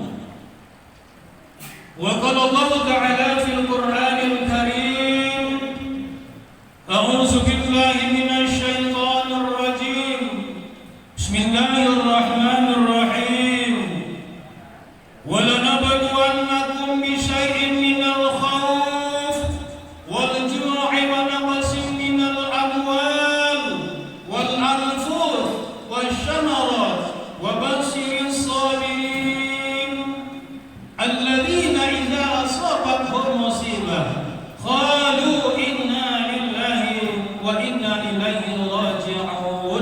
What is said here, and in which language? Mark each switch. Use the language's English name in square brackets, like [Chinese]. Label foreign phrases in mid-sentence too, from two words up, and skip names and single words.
[Arabic] وقال الله تعالى في القرآن الكريم أعوذ بالله من الشيطان الرجيم. Bismillahirrahmanirrahim. ولنبلونكم بشيء من الخوف والجوع ونقص من الأموال والأنفس والثمرات وبشر الصابرين الذين إذا أصابتهم مصيبة قالوا إنا لله وإنا إليه راجعون.